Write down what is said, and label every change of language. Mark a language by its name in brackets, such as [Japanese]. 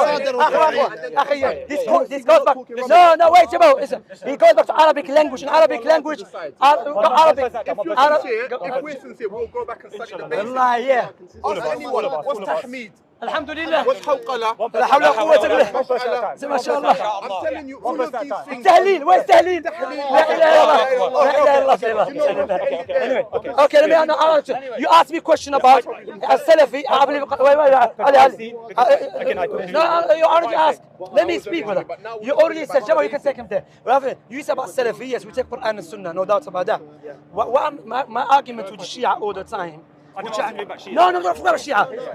[English] This goes back. No, wait, Jabo. Listen. It goes back to Arabic language. In Arabic language, If we're sincere, we'll go back and study the basics. Wallahi, yeah. Ask anyone, what's Tahmid? [Arabic] Alhamdulillah. [English] What's Hawqala? [Arabic] لا حول ولا قوة إلا بالله. ما شاء الله. [English] I'm telling you, all of these things. [Arabic] تهليل وين تهليل؟ لا إله إلا الله. [English] Anyway, okay, let me answer. You asked me a question about Salafi. No, you already asked. Let me speak, brother. You already said, Jabba, you can take him there. You said about Salafi, yes, we take Quran and Sunnah, no doubt about that. My argument with the Shia all the time. No, not about Shia.